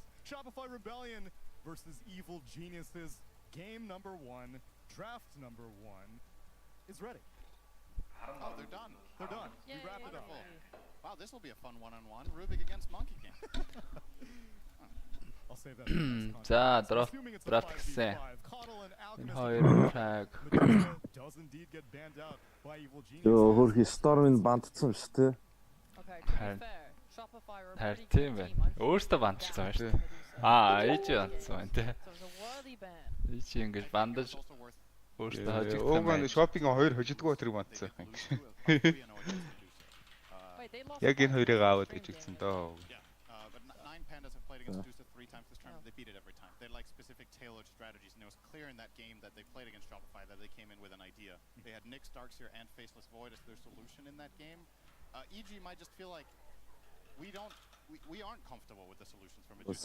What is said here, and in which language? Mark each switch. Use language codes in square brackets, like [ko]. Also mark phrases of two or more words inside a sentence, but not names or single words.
[en] Shopify Rebellion versus Evil Geniuses. Game number 1, draft number 1 is ready. Oh, they're done. They're done. We wrapped it up. Wow, this will be a fun one-on-one. Rubik against Monkey King. I'll save that. [mn] За, draft гэсэн. Энэ хоёр tag. [en] Does indeed get banned out by Evil Genius. [mn] Yo, хөрхи Storm-ын бандцсан шүү дээ. Харин тийм байна. Өөртөө бандцсан байна шүү дээ. Хийж бандцсан байна тий. Хийж ингэж бандаж өөртөө хожигдсан. Өөмөн шопинг хоёр хожигдгоо тэрийг бандцсан юм. Яг энэ хоёрыг аваад хожигдсан доо. [en] They beat it every time. They had like specific tailored strategies, and it was clear in that game that they played against Shopify that they came in with an idea. They had Nyx, Darkseer, and Faceless Void as their solution in that game. EG might just feel like we aren't comfortable with the solutions from it.